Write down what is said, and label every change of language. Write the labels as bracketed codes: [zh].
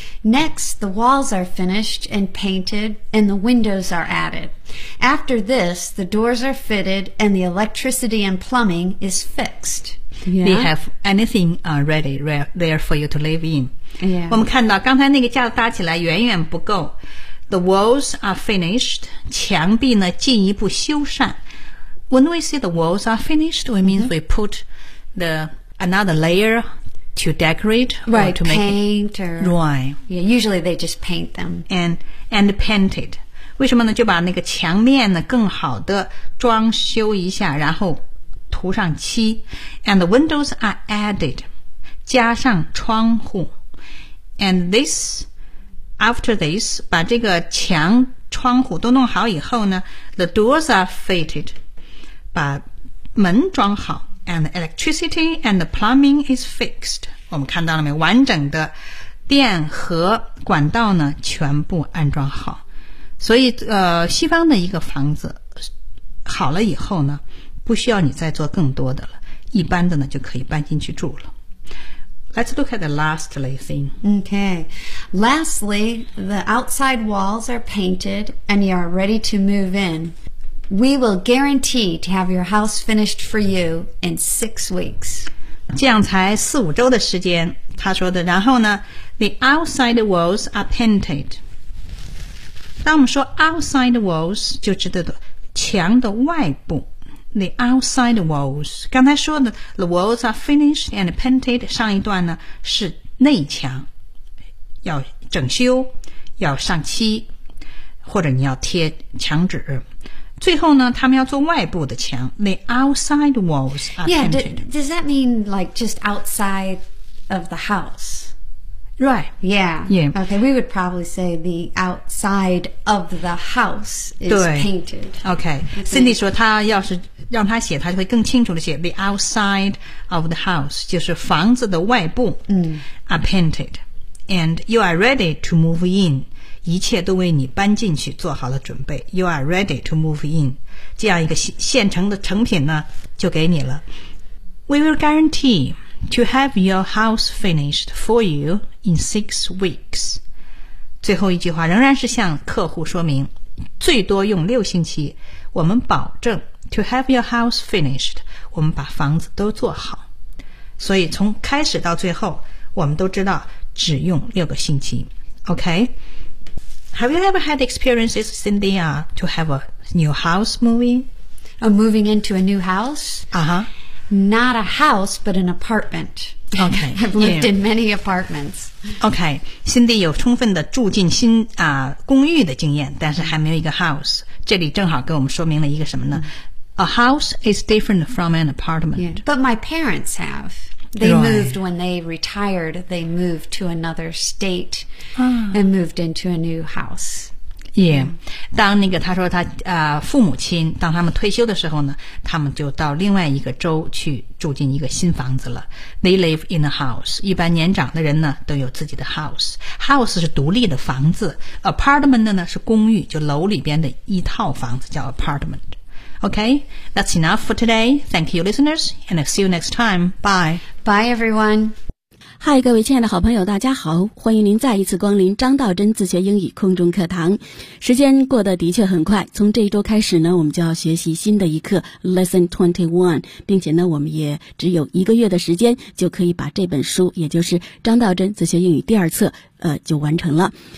[en] Next, the walls are finished and painted and the windows are added. After this, the doors are fitted and the electricity and plumbing is fixed. Yeah. They have anything ready there for you to live in. Yeah. [zh] 我们看到刚才那个架子搭起来远远不够。 [en] The walls are finished. [zh] 墙壁呢进一步修缮。 [en] When we say the walls are finished, we mean we put another layer to decorate, right, or to make paint it, or right. Yeah, usually they just paint them. And paint it. [zh] 为什么呢？就把那个墙面呢更好的装修一下，然后涂上漆。 [en] And the windows are added. [zh] 加上窗户。 [en] And after this, [zh] 把这个墙窗户都弄好以后呢， [en] the doors are fitted. [zh] 把门装好。 [en] And electricity and the plumbing is fixed. [zh] 我们看到了没？完整的电和管道呢，全部安装好。所以，西方的一个房子好了以后呢，不需要你再做更多的了，一般的呢就可以搬进去住了。 [en] Let's look at the lastly thing. Okay. Lastly, the outside walls are painted and you are ready to move in. We will guarantee to have your house finished for you in 6 weeks. [zh] 这样才四五周的时间，他说的。然后呢 [en] ，the outside walls are painted. [zh] 当我们说 outside walls， 就指的墙的外部。 [en] The outside walls， [zh] 刚才说的 [en] the walls are finished and painted， [zh] 上一段呢是内墙，要整修，要上漆，或者你要贴墙纸。最后呢，他们要做外部的墙 ， [en] the outside walls are painted. Yeah, does that mean like just outside of the house? Right. Yeah. Yeah. Okay, we would probably say the outside of the house is painted. [zh] Okay. Cindy 说，他要是让他写，他就会更清楚的写 [en] the outside of the house， [zh] 就是房子的外部。嗯。 [en] Are painted, and you are ready to move in. [zh] 一切都为你搬进去做好了准备。 [en] You are ready to move in. [zh] 这样一个现成的成品呢就给你了。 [en] We will guarantee to have your house finished for you in 6 weeks. [zh] 最后一句话仍然是向客户说明最多用6星期。我们保证 [en] to have your house finished, [zh] 我们把房子都做好。所以从开始到最后我们都知道只用6个星期。 [en] OK? Have you ever had experiences, Cindy, to have a new house moving? Oh, moving into a new house? Uh-huh. Not a house, but an apartment. Okay. I've lived in many apartments. [zh] Okay. Cindy 有充分的住进新公寓的经验，但是还没有一个 house. 这里正好给我们说明了一个什么呢？ [en] A house is different from an apartment. Yeah. But my parents have. They moved when they retired. They moved to another state and moved into a new house. Yeah. [zh] 当那个他说他父母亲当他们退休的时候呢，他们就到另外一个州去住进一个新房子了。 [en] They live in a house. [zh] 一般年长的人呢都有自己的 house. House 是独立的房子。Apartment 呢是公寓，就楼里边的一套房子叫 apartment. [en] Okay, that's enough for today. Thank you, listeners, and I'll see you next time. Bye. Bye, everyone. [zh] Hi, 各位亲爱的好朋友，大家好，欢迎您再一次光临张道真自学英语空中课堂。时间过得的确很快，从这一周开始呢，我们就要学习新的一课 Lesson 21， 并且呢，我们也只有一个月的时间就可以把这本书，也就是张道真自学英语第二册，就完成了。